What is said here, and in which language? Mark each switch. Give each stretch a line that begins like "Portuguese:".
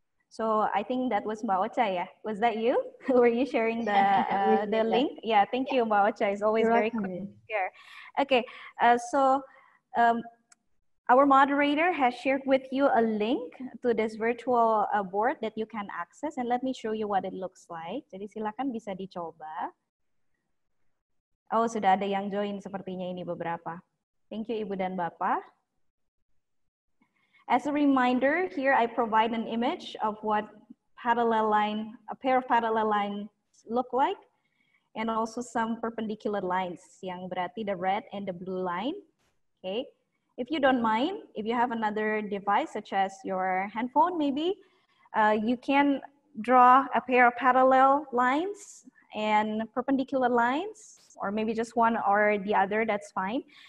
English: So I think that was Mbak Ocha, yeah? Was that you? Were you sharing the link? Yeah, thank you, Mbak Ocha. It's always very quick to share. Okay, so our moderator has shared with you a link to this virtual board that you can access, and let me show you what it looks like.
Indonesian: Jadi silakan bisa dicoba. Oh, sudah ada yang join sepertinya ini beberapa.
English: Thank you, Ibu dan Bapak. As a reminder, here I provide an image of what a pair of parallel lines look like, and also some perpendicular lines,
Indonesian: yang berarti
English: the red and the blue line. Okay. If you don't mind, if you have another device such as your handphone, maybe you can draw a pair of parallel lines and perpendicular lines, or maybe just one or the other, that's fine.